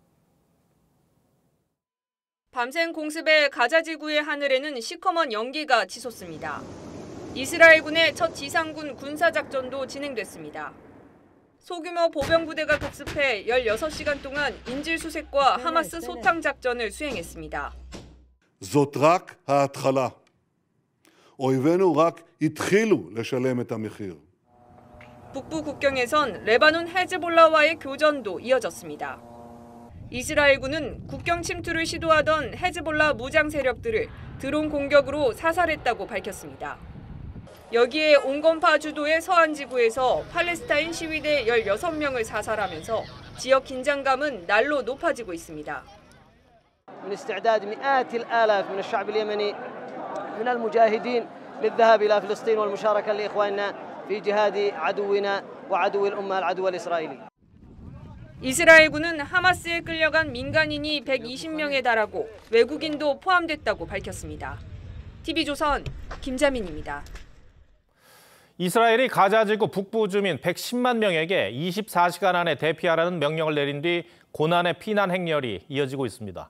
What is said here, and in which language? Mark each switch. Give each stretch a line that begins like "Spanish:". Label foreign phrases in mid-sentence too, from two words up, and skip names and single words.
Korean: 밤샘 공습에 가자 지구의 하늘에는 시커먼 연기가 치솟습니다. 이스라엘군의 첫 지상군 군사작전도 진행됐습니다. 소규모 보병부대가 급습해 16시간 동안 인질수색과 하마스 소탕작전을 수행했습니다.
Hebrew: זאת רק ההתחלה. אויבינו רק התחילו לשלם את המחיר.
Korean: 북부 국경에선 레바논 헤즈볼라와의 교전도 이어졌습니다. 이스라엘군은 국경 침투를 시도하던 헤즈볼라 무장 세력들을 드론 공격으로 사살했다고 밝혔습니다. 여기에 온건파 주도의 서안 지구에서 팔레스타인 시위대 16명을 사살하면서 지역 긴장감은 날로 높아지고 있습니다.
Arabic: من استعداد مئات الآلاف من الشعب اليمني من المجاهدين للذهاب إلى فلسطين والمشاركة لإخواننا في جهاد عدونا وعدو الأمة العدو الإسرائيلي.
Korean: 이스라엘군은 하마스에 끌려간 민간인이 120명에 달하고 외국인도 포함됐다고 밝혔습니다. TV조선 김자민입니다. 이스라엘이 가자 지구 북부 주민 110만 명에게 24시간 안에 대피하라는 명령을 내린 뒤 고난의 피난 행렬이 이어지고 있습니다.